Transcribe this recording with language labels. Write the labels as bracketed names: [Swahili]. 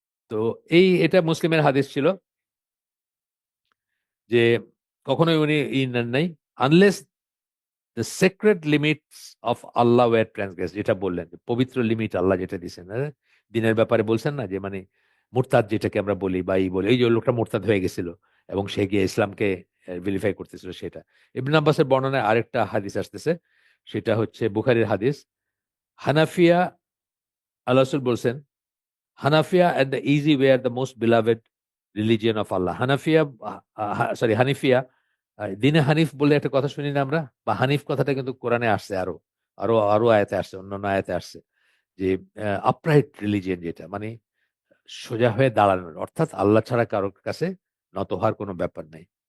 [Bangla] তো এটা মুসলিমের হাদিস ছিল যে কখনোই উনি নেন নাই, [English] unless the sacred limits of Allah were transgress, [Bangla] যেটা বললেন যে পবিত্র লিমিট আল্লাহ যেটা দিচ্ছেন, দিনের ব্যাপারে বলছেন না যে মানে মুরতাদ যেটাকে আমরা বলি বা বলি, এই যে লোকটা মুরতাদ হয়ে গেছিল এবং সে গিয়ে ইসলামকে ভেরিফাই করতেছিল সেটা। ইবনে আব্বাসের বর্ণনায় আরেকটা হাদিস আসতেছে, সেটা হচ্ছে বুখারীর হাদিস। হানাফিয়া, আল্লাহ রাসূল বলছেন, Hanafiya [English] and the easy way are the most beloved religion of Allah. [Bangla] Hanafiya, sorry হানিফিয়া, দিনে হানিফ বলে একটা কথা শুনি না আমরা, বা হানিফ কথাটা কিন্তু কোরআনে আসছে, আরো আরো আরো আয়াতে আসছে, অন্যান্য আয়াতে আসছে যে আপরাইট রিলিজিয়ন, যেটা মানে সোজা হয়ে দাঁড়ানোর, অর্থাৎ আল্লাহ ছাড়া কারোর কাছে নত হওয়ার কোনো ব্যাপার নাই।